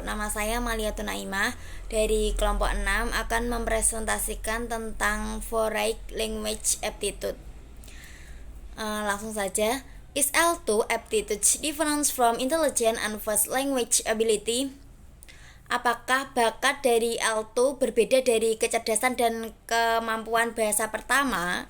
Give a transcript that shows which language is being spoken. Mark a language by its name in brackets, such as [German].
[Indonesian] Nama saya Maliatun Naimah dari kelompok 6 akan mempresentasikan tentang Foreign Language Aptitude. Langsung saja. [English] Is L2 aptitude different from intelligent and first language ability? [Indonesian] Apakah bakat dari L2 berbeda dari kecerdasan dan kemampuan bahasa pertama?